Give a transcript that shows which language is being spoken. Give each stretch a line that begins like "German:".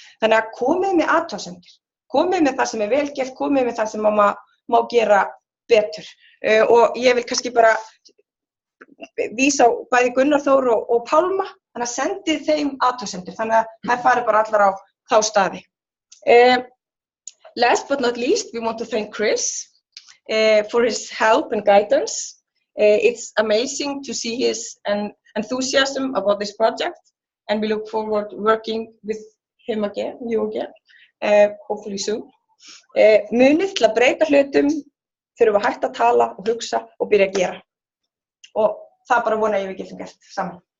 Icelandic: Þannig að komið með athugasemdir. Komið með það sem vel gert, komið með það sem má gera betur. Og ég vil kannski bara vísa á bæði Gunnar Þór og Pálma, þannig að sendið þeim athugasemdir, þannig að það fari bara allar á þá staði.
English: Last but not least, we want to thank Chris for his help and guidance. It's amazing to see his enthusiasm about this project, and we look forward to working with him again, you again, hopefully soon.
Icelandic: Munið til að breyta hlutum, þurfum að hætta að tala og hugsa og byrja að gera. Og það bara vona ég við getum gert saman.